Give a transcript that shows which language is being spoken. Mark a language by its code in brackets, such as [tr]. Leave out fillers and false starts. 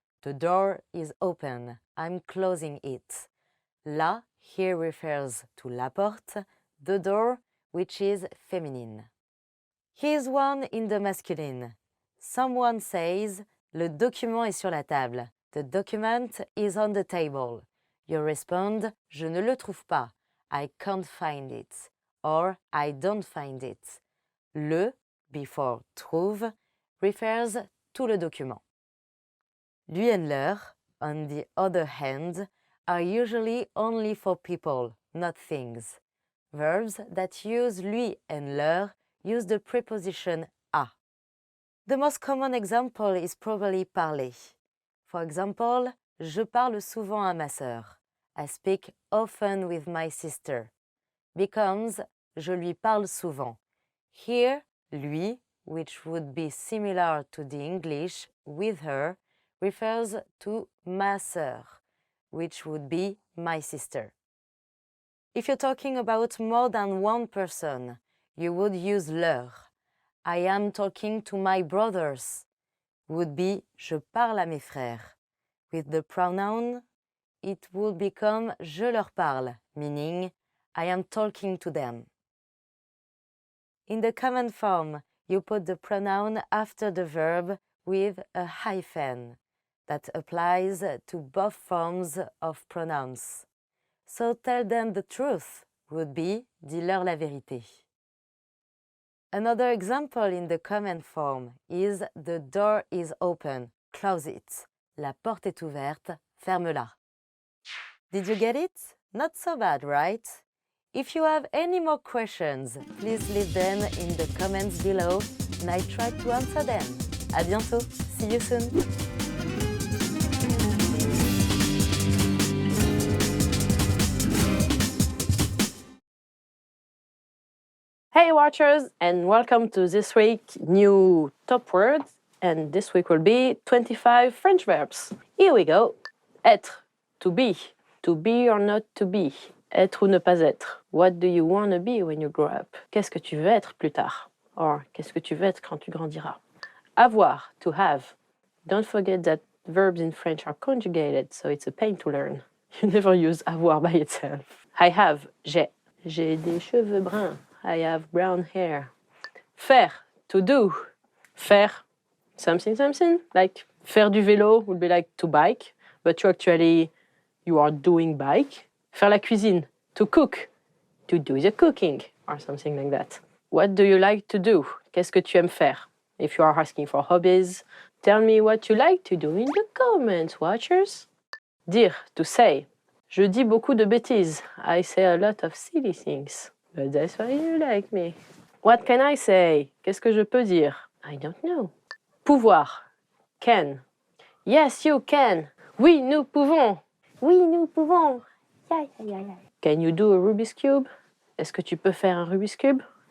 [en] The door is open. I'm closing it. La here refers to la porte, the door, which is feminine. Here's one in the masculine. Someone says, [fr] le document est sur la table. [en] The document is on the table. You respond, [fr] je ne le trouve pas. [en] I can't find it. Or, I don't find it. Le, before trouve, refers to le document. Lui and leur, on the other hand, are usually only for people, not things. Verbs that use lui and leur use the preposition a. The most common example is probably parler. For example, [fr] je parle souvent à ma sœur. [en] I speak often with my sister. Becomes [fr] je lui parle souvent. [en] Here, lui, which would be similar to the English with her, refers to ma sœur, which would be my sister. If you're talking about more than one person, you would use leur. I am talking to my brothers would be [fr] je parle à mes frères. [en] With the pronoun, it would become [fr] je leur parle, [en] meaning I am talking to them. In the command form, you put the pronoun after the verb with a hyphen. That applies to both forms of pronouns. So tell them the truth would be [fr] dis-leur la vérité. [en] Another example in the command form is the door is open, close it. [fr] La porte est ouverte, ferme-la. [en] Did you get it? Not so bad, right? If you have any more questions, please leave them in the comments below and I try to answer them. [fr] À bientôt. [en] See you soon. Hey watchers, and welcome to this week new top words, and this week will be 25 French verbs. Here we go. Être, to be or not to be, [fr] être ou ne pas être. [en] What do you want to be when you grow up? [fr] Qu'est-ce que tu veux être plus tard? Or, qu'est-ce que tu veux être quand tu grandiras? [en] Avoir, to have. Don't forget that verbs in French are conjugated, so it's a pain to learn. You never use avoir by itself. I have, j'ai. [fr] J'ai des cheveux bruns. [en] I have brown hair. Faire, to do. Faire, something, like [fr] faire du vélo [en] would be like to bike, but you are doing bike. [fr] Faire la cuisine, [en] to cook. To do the cooking, or something like that. What do you like to do? [fr] Qu'est-ce que tu aimes faire? [en] If you are asking for hobbies, tell me what you like to do in the comments, watchers. Dire, to say. [fr] Je dis beaucoup de bêtises. [en] I say a lot of silly things. But that's why you like me. What can I say? [fr] Qu'est-ce que je peux dire? [en] I don't know. Pouvoir. Can. Yes, you can. [fr] Oui, nous pouvons. Oui, nous pouvons. [en] Yeah, yeah, yeah. Can you do a Rubik's Cube? [fr] Est-ce que tu peux faire un Rubik's Cube?